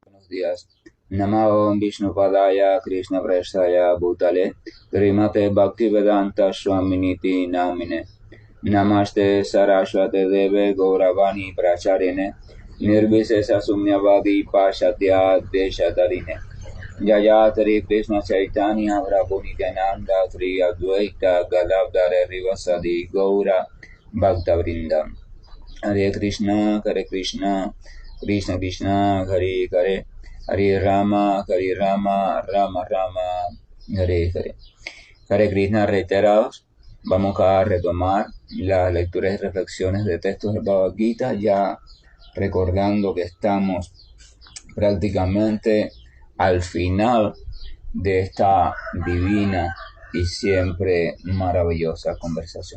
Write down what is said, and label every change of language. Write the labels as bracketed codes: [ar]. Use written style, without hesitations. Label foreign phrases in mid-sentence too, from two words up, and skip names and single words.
[es] buenos días. [sa] नमो विष्णुपादाय कृष्ण प्रेष्ठाय भूतले श्रीमते भक्तिवेदान्त स्वामिन्निति नामिने नमस्ते सारस्वते देवे गौरवाणी प्रचारिणे निर्विशेष शून्यवादि पाश्चात्य देशतारिणे जय श्री कृष्ण चैतन्य प्रभु नित्यानन्द श्री अद्वैत गदाधर श्रीवासादि गौर भक्त वृन्दम् हरे कृष्ण कृष्ण कृष्ण हरे हरे हरे राम राम राम हरे हरे. हरे कृष्ण [es] reiterados, vamos a retomar las lecturas y reflexiones de textos del Bhagavad Gita, ya recordando que estamos prácticamente al final de esta divina y siempre maravillosa conversación.